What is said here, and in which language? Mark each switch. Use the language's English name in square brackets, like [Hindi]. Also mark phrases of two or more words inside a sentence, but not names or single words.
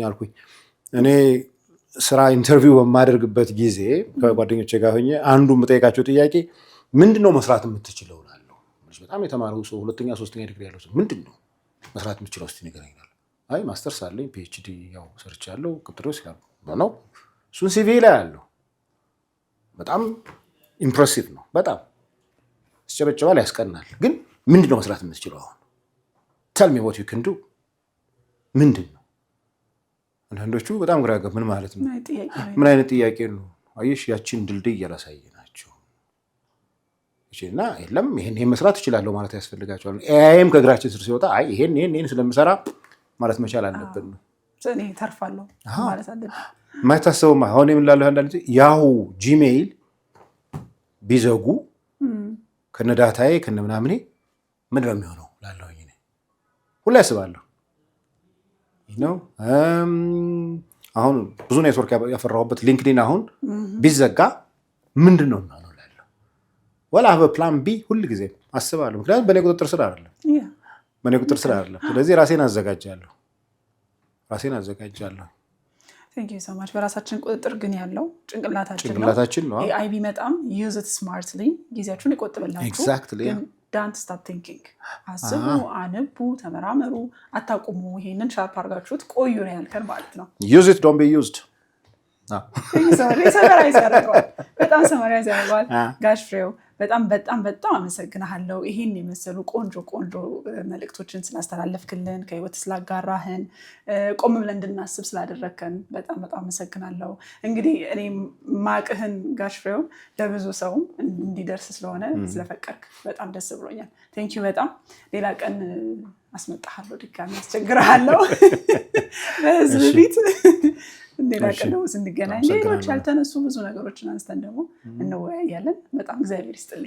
[Amharic] አልኩኝ እኔ ስራ ኢንተርቪው በማደርግበት ጊዜ ከጓደኞቼ ጋር ሆኜ አንዱ የምጠይቃቸው ጥያቄ ምንድነው መስራት የምትችለው እላለሁ። በጣም የተማረው ሰው 2ኛ 3ኛ ዲግሪ ያለው ሰው ምንድነው መስራት የምትችለው እስቲ ንገረኝ ይላል። አይ ማስተርስ አለኝ ፒኤችዲ ያው ሰርቻለሁ ቅጥሮች ነው እሱን ሲቪ ላይ ያለው በጣም ኢምፕሬሲቭ ነው። በጣም ያስጨበጭባል፣ ያስቀናል። ግን ምንድነው መስራት የምትችለው አሁን [English] tell me what you can do [Amharic] ምንድን ነው? አንዳንዶቹ በጣም ግራ ምን ማለት ነው? ምን አይነት ጥያቄ ነው? አየሽ ያቺን ድልድይ ያላሳየናቸው እሺና የለም ይሄን መስራት እችላለሁ ማለት ያስፈልጋቸዋል። ኤአይም ከእግራችን ስር ሲወጣ አይ ይሄን ስለምሰራ ማለት መቻል አለብን ነው። እኔ ተርፋለሁ ማለት አለብን። ማይታሰብማ አሁን የምንላለው አንዳንድ ያው ጂሜይል ቢዘጉ ከነዳታዬ ከነምናምኔ ምን ነው የሚሆነው ላለው እኔ ሁሉ ያስባለሁ ነው። አሁን ብዙ ኔትወርክ ያፈራሁበት ሊንክድኢን አሁን ቢዘጋ ምንድነው ማለት ነው ላለው ወላ [English] have a plan B [Amharic] ሁሉ ጊዜ አስባለሁ። ምክንያቱም በእኔ ቁጥጥር ስር አይደለም። ስለዚህ ራሴን አዘጋጃለሁ። [English] Thank you so much. [Amharic] በራሳችን ቁጥጥር ግን ያለው ጭንቅላታችን ነው። AI ቢመጣም [English] use it smartly [Amharic] ጊዜያችሁን ይቆጥብላችሁ። [English] Exactly. Don't stop thinking. [Amharic] አስቡ፣ አንቡ፣ ተመራመሩ፣ አታቁሙ። ይሄንን ሻርፕ አድርጋችሁት ቆዩ ነው ያልከን ማለት ነው። [English] Use it, don't be used. [Amharic] በጣም ሰማሪያ ያደርገዋል ጋሽ ፍሬው። በጣም አመሰግናለሁ። ይሄን የመሰሉ ቆንጆ መልእክቶችን ስላስተላለፍክልን፣ ከህይወት ስላጋራህን፣ ቆም ብለን እንድናስብ ስላደረከን በጣም አመሰግናለሁ። እንግዲህ እኔ ማቅህን ጋሽ ፍሬው ለብዙ ሰው እንዲደርስ ስለሆነ ስለፈቀድክ በጣም ደስ ብሎኛል። ቴንኪው በጣም። ሌላ ቀን አስመጣሃለሁ፣ ድጋሚ አስቸግርሃለሁ በህዝብ ፊት። ሌላ ቀን ደግሞ ስንገናኝ ሌሎች ያልተነሱ ብዙ ነገሮችን አንስተን ደግሞ እንወያያለን። በጣም እግዚአብሔር ይስጥልኝ።